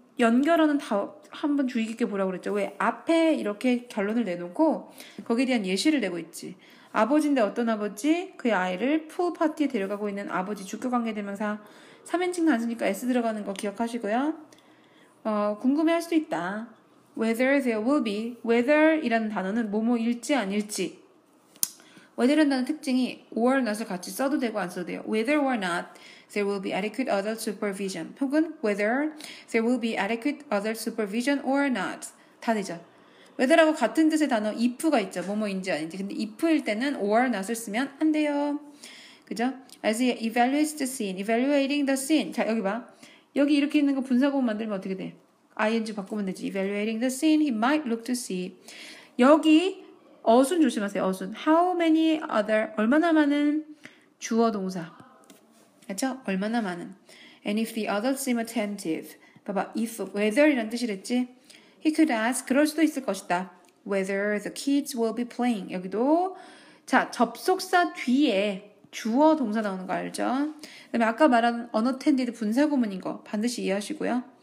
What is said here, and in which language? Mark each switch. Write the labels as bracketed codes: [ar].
[ko] 연결어는 다 한번 주의 깊게 보라고 그랬죠. 왜? 앞에 이렇게 결론을 내놓고 거기에 대한 예시를 내고 있지. 아버지인데 어떤 아버지? 그의 아이를 풀 파티에 데려가고 있는 아버지 주격관계대명사 3인칭 단수니까 S 들어가는 거 기억하시고요. 궁금해할 수도 있다. [en] Whether there will be, [ko] whether이라는 단어는 뭐뭐일지 아닐지. whether이라는 단어 특징이 or not을 같이 써도 되고 안 써도 돼요. [en] Whether or not there will be adequate adult supervision. 혹은 whether there will be adequate adult supervision or not. [ko] 다 되죠. whether하고 같은 뜻의 단어 if가 있죠. 뭐뭐인지 아닌지. 근데 if일 때는 or not을 쓰면 안 돼요. 그죠? [en] As he evaluates the scene, evaluating the scene. [ko] 자, 여기 봐. 여기 이렇게 있는 거 분사구문 만들면 어떻게 돼? ing 바꾸면 되지. [en] Evaluating the scene, he might look to see. [ko] 여기 어순 조심하세요. 어순. [en] How many other, [ko] 얼마나 많은 주어 동사. 그렇죠? 얼마나 많은. [en] And if the others seem attentive. [ko] 봐봐. if, whether 이란 뜻이랬지. [en] He could ask, [ko] 그럴 수도 있을 것이다. [en] Whether the kids will be playing. [ko] 여기도 자, 접속사 뒤에 주어 동사 나오는 거 알죠? 그 다음에 아까 말한 unattended 분사구문인 거 반드시 이해하시고요.